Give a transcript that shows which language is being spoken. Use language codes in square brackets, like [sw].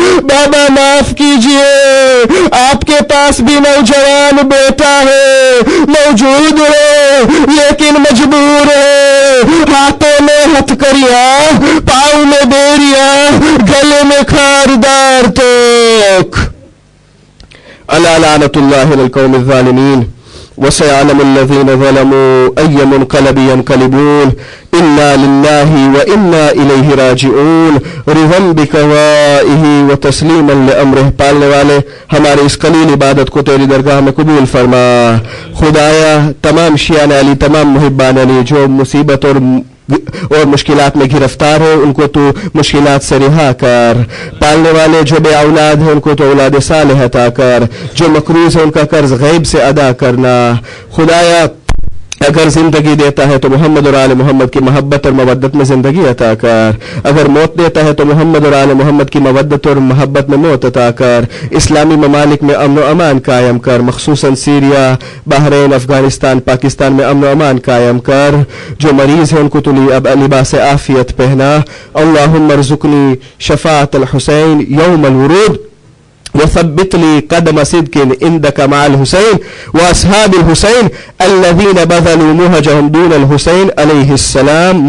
[ur] بابا معاف کیجئے، آپ کے پاس بھی نوجوان بیٹا ہے، موجود ہے لیکن مجبور ہے. ہاتھوں میں ہتھکڑیاں، پاؤں میں بیڑیاں، گلے میں خاردار توک. [ar] الا لعنت اللہ علی القوم الظالمین وسيعلم الذين ظلموا أي منقلب ينقلبون. إنا لله وإنا إليه راجعون. رضا بقضائه وتسليما لأمره. [ur] پالنے والے ہماری اس قلیل عبادت کو تیری درگاہ میں قبول فرما. خدایا تمام شیعان علی، تمام محبان علی جو مصیبت اور مشکلات میں گرفتار ہیں ان کو تو مشکلات سے رہا کر. پالنے والے جو بے اولاد ہیں ان کو تو اولاد صالح عطا کر. جو مقروض ہیں ان کا قرض غیب سے ادا کرنا. خدایا اگر زندگی دیتا ہے تو محمد اور آل محمد کی محبت اور مودت میں زندگی عطا کر. اگر موت دیتا ہے تو محمد اور آل محمد کی مودت اور محبت میں موت عطا کر. اسلامی ممالک میں امن و امان قائم کر، خصوصاً سیریا، بحرین، افغانستان، پاکستان میں امن و امان قائم کر. جو مریض ہیں ان کو تو لباس عافیت پہنا. [ar] اللہم ارزقنی شفاعت الحسین یوم الورود وثبت لي قدم صدق عندك مع الحسين وأصحاب الحسين الذين بذلوا مهجهم دون الحسين عليه السلام.